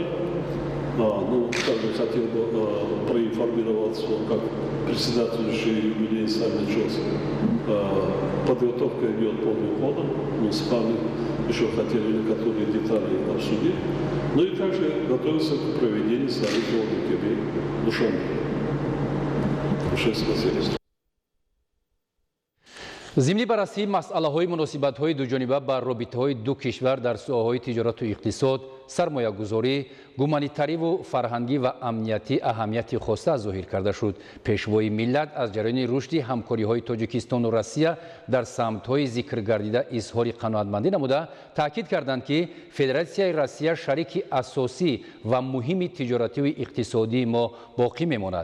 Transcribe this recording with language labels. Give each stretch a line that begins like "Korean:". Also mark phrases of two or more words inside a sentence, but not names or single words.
Russian: Ну, также хотел бы проинформировать, как председательствующий юбилей сами ЧОС. Подготовка идет полным ходом. Мы с вами еще хотели некоторые детали обсудить. Ну и также готовимся к проведению саммита ОДКБ в Душанбе. Большое спасибо.
Tajik: зимни баррасии масъалаҳои муносибатҳои дуҷониба ба робитаҳои ду кишвар дар соҳаҳои тиҷорату иқтисод, сармоягузорӣ, гуманитариву фарҳангӣ ва амнияти аҳамияти хоса зоҳир карда шуд. Пешвои миллат аз ҷараёни рушди ҳамкориҳои Тоҷикистону Россия дар самтҳои зикргардида изҳори қаноатмандӣ намуда, таъкид карданд, ки Федератсияи Россия шарики асосӣ ва муҳими тиҷоративу иқтисодии мо боқӣ мемонад.